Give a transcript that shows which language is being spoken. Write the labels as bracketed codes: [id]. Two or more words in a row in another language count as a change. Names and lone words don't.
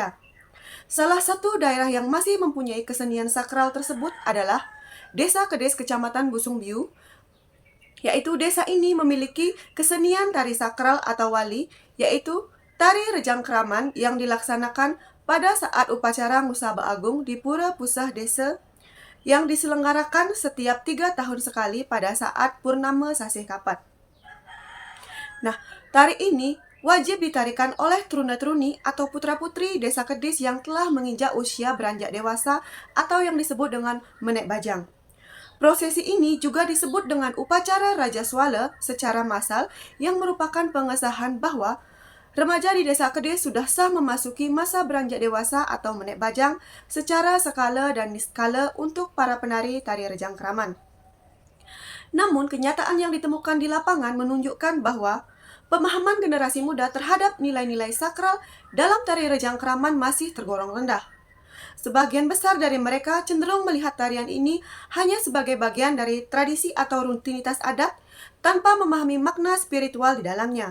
[id] Salah satu daerah yang masih mempunyai kesenian sakral tersebut adalah Desa Kedis Kecamatan Busungbiu, yaitu desa ini memiliki kesenian tari sakral atau wali, yaitu tari Rejang Kraman yang dilaksanakan pada saat upacara Ngusaba Agung di Pura Pusah Desa yang diselenggarakan setiap 3 tahun sekali pada saat Purnama Sasih Kapat. Nah, tari ini wajib ditarikan oleh truna-truni atau putra-putri desa Kedis yang telah menginjak usia beranjak dewasa atau yang disebut dengan [ban] menek bajang. [id] Prosesi ini juga disebut dengan upacara Raja Swala secara massal yang merupakan pengesahan bahwa remaja di desa Kedis sudah sah memasuki masa beranjak dewasa atau [ban] menek bajang [id] secara skala dan niskala untuk para penari tari Rejang Kraman. Namun, kenyataan yang ditemukan di lapangan menunjukkan bahwa pemahaman generasi muda terhadap nilai-nilai sakral dalam tari Rejang Kraman masih tergolong rendah. Sebagian besar dari mereka cenderung melihat tarian ini hanya sebagai bagian dari tradisi atau rutinitas adat tanpa memahami makna spiritual di dalamnya.